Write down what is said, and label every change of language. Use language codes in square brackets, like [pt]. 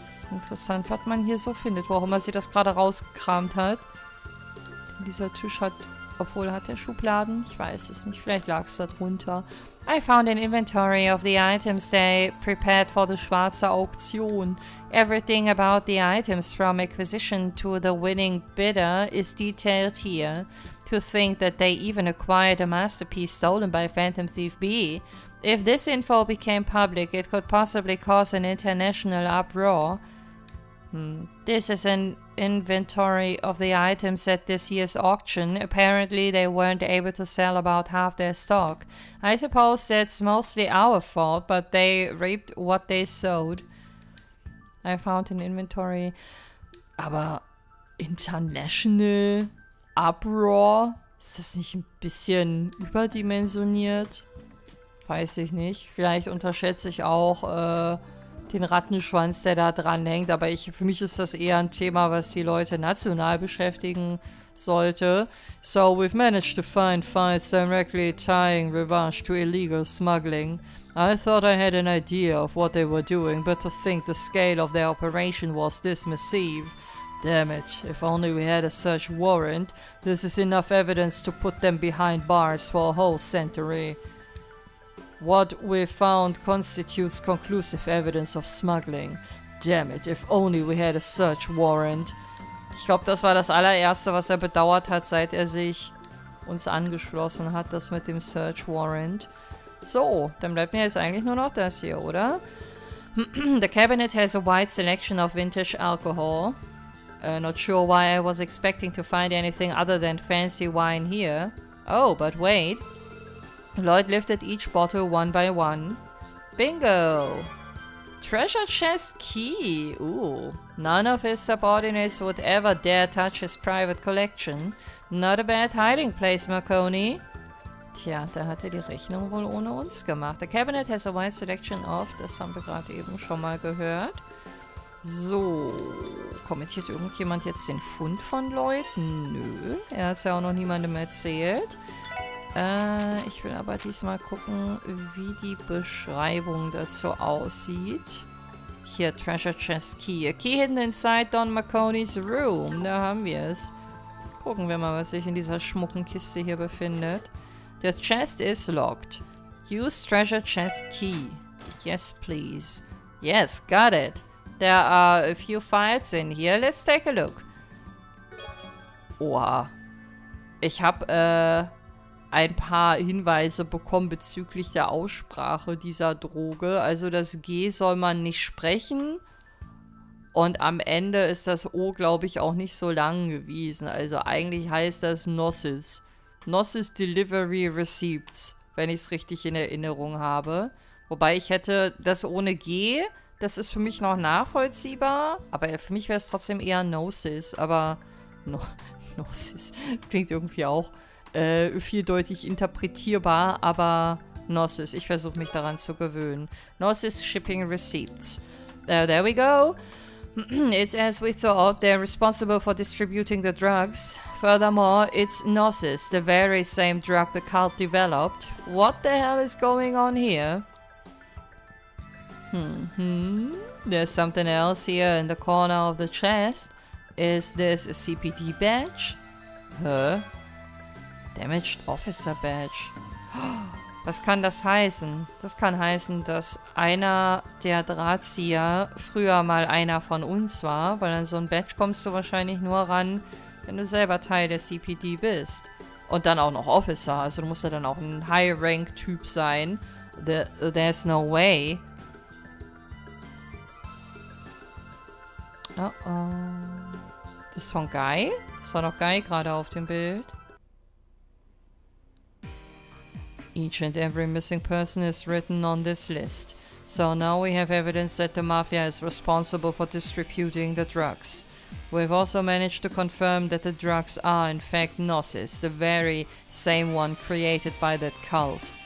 [de] Interessant, was man hier so findet, warum er sie das gerade rausgekramt hat. Dieser Tisch hat, obwohl hat er Schubladen? Ich weiß es nicht, vielleicht lag es da drunter. [en] I found an inventory of the items they prepared for the Schwarze Auktion. Everything about the items from acquisition to the winning bidder is detailed here. To think that they even acquired a masterpiece stolen by Phantom Thief B. If this info became public, it could possibly cause an international uproar. This is an inventory of the items at this year's auction. Apparently they weren't able to sell about half their stock. I suppose that's mostly our fault, but they reaped what they sowed. I found an inventory. [de] Aber [en] international uproar? [de] Ist das nicht ein bisschen überdimensioniert? Weiß ich nicht. Vielleicht unterschätze ich auch den Rattenschwanz, der da dran hängt. Aber für mich ist das eher ein Thema, was die Leute national beschäftigen sollte. [en] So, we've managed to find files directly tying Revage to illegal smuggling. I thought I had an idea of what they were doing, but to think the scale of their operation was this massive. Damn it, if only we had a search warrant. This is enough evidence to put them behind bars for a whole century. What we found constitutes conclusive evidence of smuggling. Damn it, if only we had a search warrant. [de] Ich glaube, das war das allererste, was er bedauert hat, seit er sich uns angeschlossen hat, das mit dem Search Warrant. So, dann bleibt mir jetzt eigentlich nur noch das hier, oder? [en] The cabinet has a wide selection of vintage alcohol. Not sure why I was expecting to find anything other than fancy wine here. Oh, but wait. Lloyd lifted each bottle one by one. Bingo! Treasure chest key. Ooh. None of his subordinates would ever dare touch his private collection. Not a bad hiding place, Marconi. [de] Tja, da hat er die Rechnung wohl ohne uns gemacht. [en] The cabinet has a wide selection of... [de] Das haben wir gerade eben schon mal gehört. So. Kommentiert irgendjemand jetzt den Fund von Lloyd? Nö. Er hat es ja auch noch niemandem erzählt. Ich will aber diesmal gucken, wie die Beschreibung dazu aussieht. Hier, [en] Treasure Chest Key. A key hidden inside Don Marconi's room. [de] Da haben wir es. Gucken wir mal, was sich in dieser schmucken Kiste hier befindet. [en] The chest is locked. Use Treasure Chest Key. Yes, please. Yes, got it. There are a few files in here. Let's take a look. Oha. [de] Ich habe ein paar Hinweise bekommen bezüglich der Aussprache dieser Droge. Also das G soll man nicht sprechen. Und am Ende ist das O, glaube ich, auch nicht so lang gewesen. Also eigentlich heißt das NOSIS. NOSIS Delivery Receipts, wenn ich es richtig in Erinnerung habe. Wobei ich hätte das ohne G, das ist für mich noch nachvollziehbar. Aber für mich wäre es trotzdem eher NOSIS. Aber NOSIS klingt irgendwie auch vieldeutig interpretierbar, aber NOSIS, ich versuche mich daran zu gewöhnen. [en] NOSIS Shipping Receipts. There we go. It's as we thought, they're responsible for distributing the drugs. Furthermore, it's NOSIS, the very same drug the cult developed. What the hell is going on here? There's something else here in the corner of the chest. Is this a CPD badge? Huh? Damaged Officer Badge. [de] Was kann das heißen? Das kann heißen, dass einer der Drahtzieher früher mal einer von uns war, weil an so ein Badge kommst du wahrscheinlich nur ran, wenn du selber Teil der CPD bist. Und dann auch noch Officer, also du musst ja dann auch ein High-Rank-Typ sein. [en] There's no way. [de] Oh. Das ist von Guy? Das war doch Guy gerade auf dem Bild. [en] Each and every missing person is written on this list. So now we have evidence that the Mafia is responsible for distributing the drugs. We've also managed to confirm that the drugs are in fact NOSIS, the very same one created by that cult.